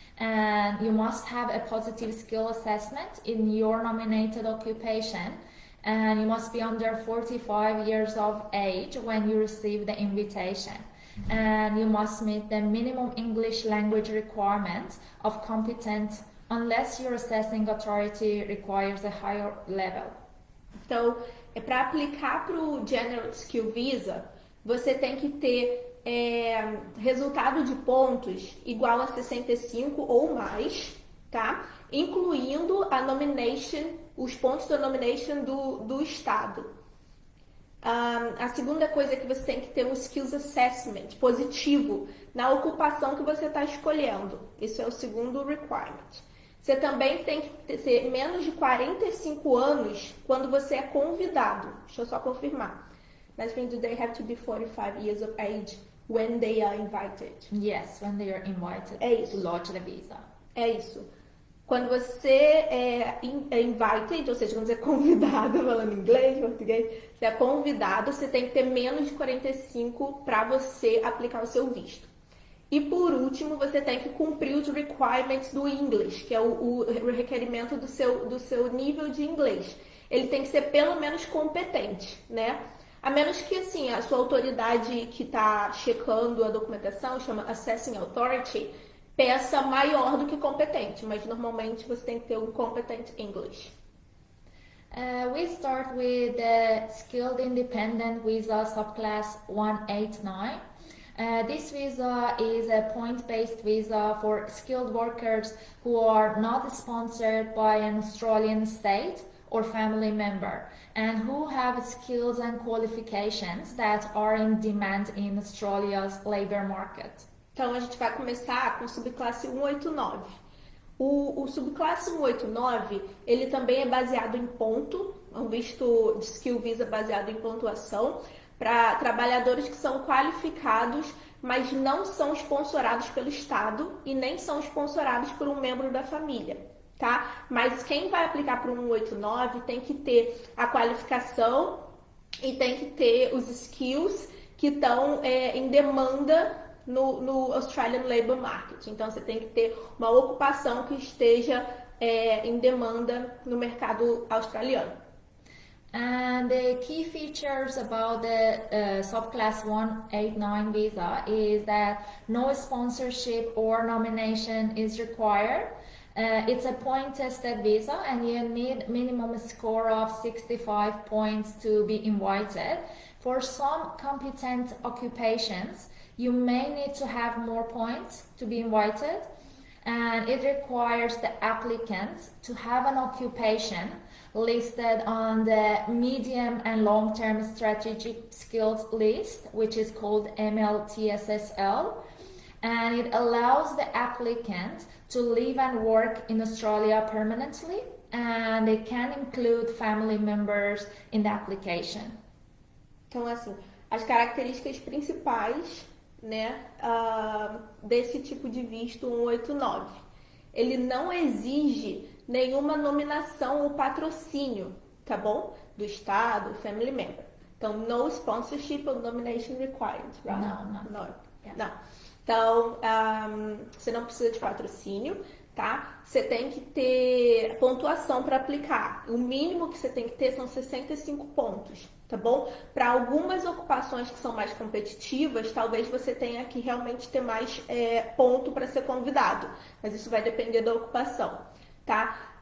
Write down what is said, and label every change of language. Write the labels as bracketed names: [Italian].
[English] And you must have a positive skill assessment in your nominated occupation. And you must be under 45 years of age when you receive the invitation. And you must meet the minimum English language requirements of competent unless your assessing authority requires a higher level. [Portuguese] Então, para aplicar para o General Skill Visa, você tem que ter resultado de pontos igual a 65 ou mais, tá? Incluindo a nomination, os pontos da nomination do estado. A segunda coisa é que você tem que ter um Skills Assessment positivo na ocupação que você está escolhendo. Isso é o segundo requirement. Você também tem que ter menos de 45 anos quando você é convidado. Deixa eu só confirmar. [English] That means they have to be 45 years of age when they are invited. Yes, when they are invited to lodge the visa. [Portuguese] É isso. Quando você é invited, ou seja, quando você é convidado, falando inglês, português, você é convidado, você tem que ter menos de 45 para você aplicar o seu visto. E por último, você tem que cumprir os requirements do English, que é o requerimento do seu nível de inglês. Ele tem que ser pelo menos competente, né? A menos que, assim, a sua autoridade que está checando a documentação, chama Assessing Authority, peça maior do que competente, mas normalmente você tem que ter um competent English. [English] We start with the Skilled Independent Visa Subclass 189. This visa is a point-based visa for skilled workers who are not sponsored by an Australian state or family member and who have skills and qualifications that are in demand in Australia's labour market. [Portuguese] Então a gente vai começar com o subclasse 189. O subclasse 189, ele também é baseado em ponto, é um visto de skill visa baseado em pontuação, para trabalhadores que são qualificados, mas não são sponsorados pelo Estado e nem são sponsorados por um membro da família, tá? Mas quem vai aplicar para o 189 tem que ter a qualificação e tem que ter os skills que estão em demanda no [English] Australian Labour Market. [Portuguese] Então, você tem que ter uma ocupação que esteja em demanda no mercado australiano. [English] And the key features about the subclass 189 visa is that no sponsorship or nomination is required. It's a point-tested visa, and you need minimum score of 65 points to be invited. For some competent occupations, you may need to have more points to be invited, and it requires the applicant to have an occupation listed on the medium and long-term strategic skills list, which is called MLTSSL, and it allows the applicant to live and work in Australia permanently, and it can include family members in the application. [Portuguese] Então, assim, as características principais, né, desse tipo de visto 189. Ele não exige nenhuma nominação ou patrocínio, tá bom? Do Estado, [English] family member. Então, no sponsorship or nomination required, right? [Portuguese] Não. Não. Então, você não precisa de patrocínio, tá? Você tem que ter pontuação para aplicar. O mínimo que você tem que ter são 65 pontos, tá bom? Para algumas ocupações que são mais competitivas, talvez você tenha que realmente ter mais ponto para ser convidado, mas isso vai depender da ocupação, tá?